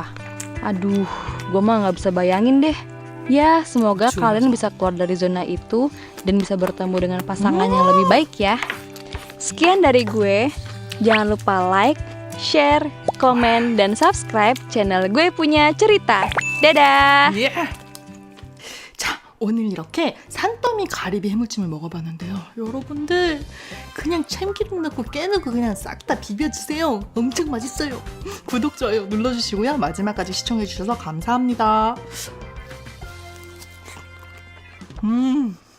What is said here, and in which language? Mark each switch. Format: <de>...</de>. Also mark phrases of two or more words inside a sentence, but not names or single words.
<id>Aduh, gue mah gak bisa bayangin deh. Ya, semoga kalian bisa keluar dari zona itu dan bisa bertemu dengan pasangan yang lebih baik ya. Sekian dari gue. Jangan lupa like, share, komen, dan subscribe channel Gue Punya Cerita. Dadah!</id> <ko>오늘 이렇게 산더미 가리비 해무침을 먹어봤는데요. 여러분들 그냥 참기름 넣고 깨 넣고 그냥 싹 다 비벼주세요. 엄청 맛있어요. 구독, 좋아요 눌러주시고요. 마지막까지 시청해주셔서 감사합니다.</ko>